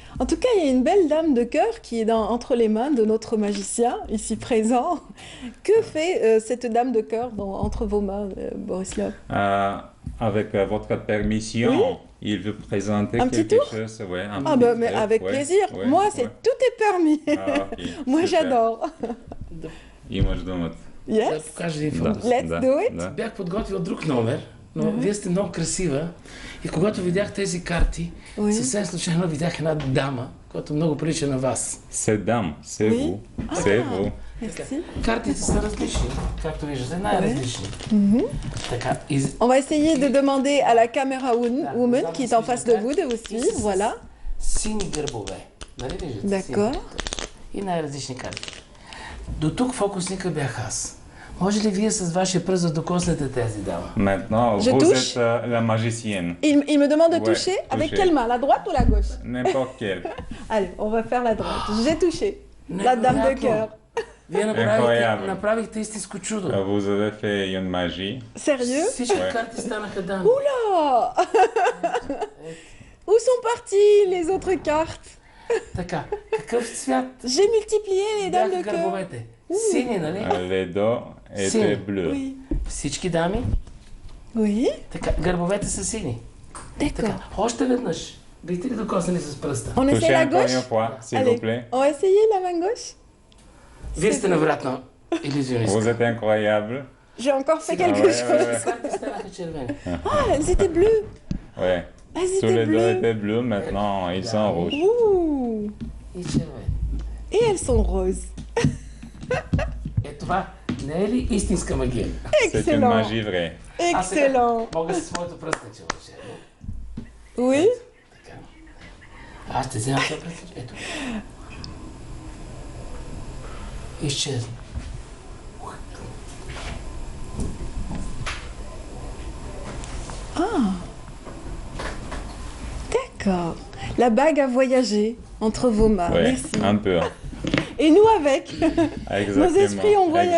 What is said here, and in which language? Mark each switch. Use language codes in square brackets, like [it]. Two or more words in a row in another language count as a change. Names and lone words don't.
[fr] En tout cas, il y a une belle dame de cœur qui est entre les mains de notre magicien, ici présent. Que fait cette dame de cœur entre vos mains, Borislav? Avec votre permission, il veut présenter quelque chose. Ouais, mais avec plaisir. Moi, tout est permis. Moi, j'adore. [bg] Имаш думата. [en] Yes. Let's do it. [bg] Бях подготвил друг номер, но вие сте много красива. И когато видях тези карти, съвсем случайно видях една дама, която много прилича на вас. [fr] C'est dame, c'est vous. C'est vous. [bg] Картите са различни, както виждате, най-различни. [fr] On va essayer de demander à la camera woman qui est en face de vous de vous suivre, voilà. [bg] Сини гърбове, нали виждате? [fr] D'accord. [bg] И най-различни карти. До тук фокусника бях аз. Може ли вие с вашия пръст да докоснете тези дама? [fr] Maintenant, vous êtes la magicienne. Il me demande de toucher. Avec quelle main? La droite ou la gauche? N'importe quelle. Allez, on va faire la droite. J'ai touché. La dame de cœur. [bg] Вие направихте истинско чудо. [fr] Vous avez fait une magie. Sérieux? [bg] Всички карти станаха дами. [fr] Oula! Où sont parties les autres cartes? [bg] Така, какъв цвят [fr] J'ai multiplié les dames de [bg] бяха [fr] cœur. [bg] гърбовете? Сини, нали? [fr] Les dos étaient bleus. Oui. [bg] Всички дами? [fr] Oui. [bg] Така, гърбовете са сини. [fr] D'accord. [bg] Още веднъж. Бихте ли докоснали с пръста? [fr] On essaie la Touchez encore gauche? une fois, s'il Allez, vous plaît. on va essayer la main gauche? [bg] Вие сте невероятно илюзионист. [fr] Vous êtes incroyable. J'ai encore fait quelque ouais, chose. ouais. [bg] Карти станаха червени. [fr] Ah, elles étaient bleues. Ouais. Elles Tous étaient les deux bleues. étaient bleus, maintenant ils sont rouges. Ouh. [bg] И червени. [fr] Et elles sont roses. [bg] Е, това не е ли истинска магия? [fr] C'est une Excellent. magie vraie. [bg] А сега [fr] Excellent. [bg] мога с своето пръстенче. [fr] Oui. [bg] Така. Аз ще взема това пръстенче. Ето. Изчезна. Ah. [fr] D'accord. La bague a voyagé entre vos mains. Ouais, Merci. un peu. Et nous avec. Exactement. Nos esprits ont voyagé.